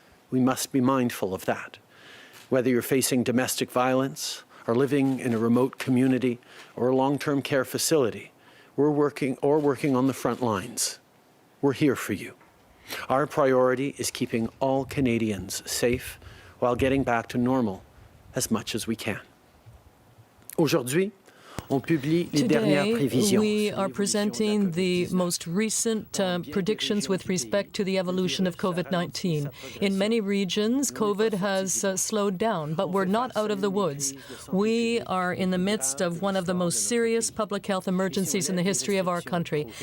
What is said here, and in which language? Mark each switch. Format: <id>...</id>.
<en>We must be mindful of that. Whether you're facing domestic violence, or living in a remote community, or a long-term care facility, we're working on the front lines. We're here for you. Our priority is keeping all Canadians safe while getting back to normal as much as we can.</en> <fr>Aujourd'hui, on publie les dernières prévisions.</fr> <en>we are presenting the most recent predictions with respect to the evolution of COVID-19. In many regions, COVID has slowed down, but we're not out of the woods. We are in the midst of one of the most serious public health emergencies in the history of our country.</en>